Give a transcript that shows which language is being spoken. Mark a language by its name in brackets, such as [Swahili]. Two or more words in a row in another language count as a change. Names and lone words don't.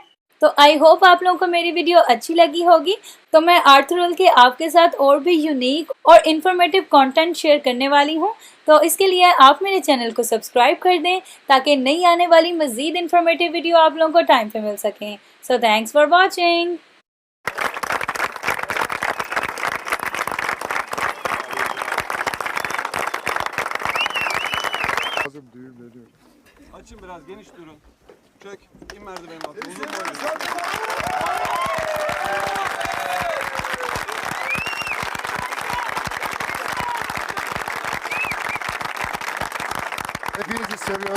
[Urdu] تو [English] I hope [Urdu] آپ لوگوں کو میری ویڈیو اچھی لگی ہوگی۔ تو میں آرتھرل کے آپ کے ساتھ اور بھی یونیک اور [English] informative content share [Urdu] کرنے والی ہوں، تو اس کے لیے آپ میرے چینل کو سبسکرائب کر دیں تاکہ نئی آنے والی مزید [English] informative video [Urdu] آپ لوگوں کو ٹائم پہ مل سکیں. [English] So thanks for watching. [Turkish] Açın biraz, geniş durun. Çök, in merdivenin altına. Uzun boylu. Hepinizi seviyorum.